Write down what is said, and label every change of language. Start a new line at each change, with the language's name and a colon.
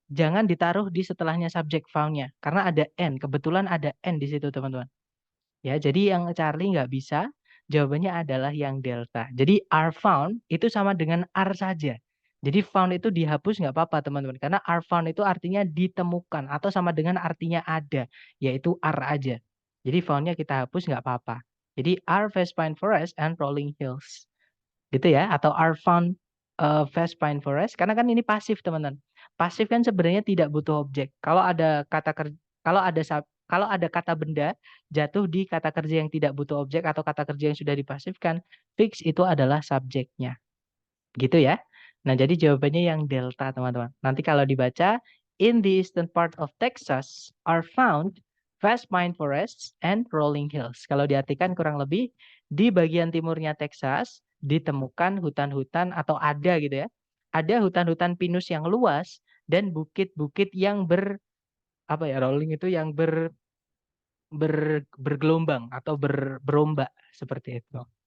Indonesian: Jangan ditaruh di setelahnya subjek found-nya. Karena ada N, kebetulan ada N di situ, teman-teman. Ya, jadi yang Charlie nggak bisa, jawabannya adalah yang delta. Jadi are found itu sama dengan are saja. Jadi found itu dihapus nggak apa-apa teman-teman. Karena are found itu artinya ditemukan atau sama dengan artinya ada. Yaitu are aja. Jadi found-nya kita hapus nggak apa-apa. Jadi
English: are vast pine forest and rolling hills.
Indonesian: Gitu ya. Atau
English: are found vast pine forest.
Indonesian: Karena kan ini pasif teman-teman. Pasif kan sebenarnya tidak butuh objek. Kalau ada kata kalau ada kata benda jatuh di kata kerja yang tidak butuh objek atau kata kerja yang sudah dipasifkan, fix itu adalah subjeknya. Gitu ya. Nah, jadi jawabannya yang delta, teman-teman. Nanti kalau dibaca,
English: in the eastern part of Texas are found vast pine forests and rolling hills.
Indonesian: Kalau diartikan kurang lebih, di bagian timurnya Texas ditemukan hutan-hutan atau ada gitu ya. Ada hutan-hutan pinus yang luas dan bukit-bukit yang rolling itu yang bergelombang atau berombak seperti itu.